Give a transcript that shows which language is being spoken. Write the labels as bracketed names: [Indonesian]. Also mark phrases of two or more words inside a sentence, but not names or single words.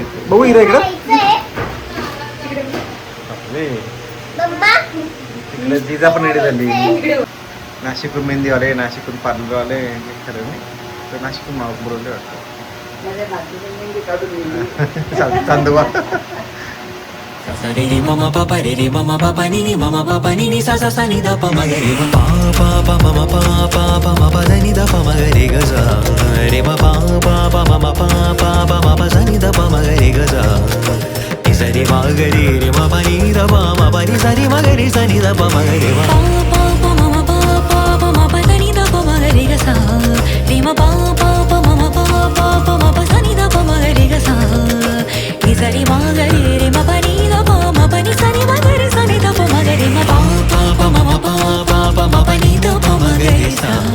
[Marathi] बघू इरा इकडं. बापरे. इकडे जिजा पण रेडी झाली. नाशिकहून मेहंदीवाले, नाशिकहून पार्लरवाले. खरं नाही तर नाशिकहून मावक बोलवले वाटतं. चांदुवा. Re re mama papa re re mama papa ni ni mama papa ni ni sa sa sa ni da pa ma re pa pa pa mama pa pa pa ma pa da ni da pa ma re ga sa re ma pa pa pa mama pa pa pa ma pa sa ni da pa ma re ga sa ni sa re ma ga re ma pa ni da pa ma pa ni sa re ma ga re sa ni da pa ma re ma pa pa mama pa pa pa ma pa da ni da pa ma re ga sa re ma pa pa pa mama pa pa pa ma pa sa ni da pa ma re ga sa ni sa re ma ga re ma pa ni pani sani magare sani da pa magare ma pa pa pa ma pa pa pa ma pani da pa magare sa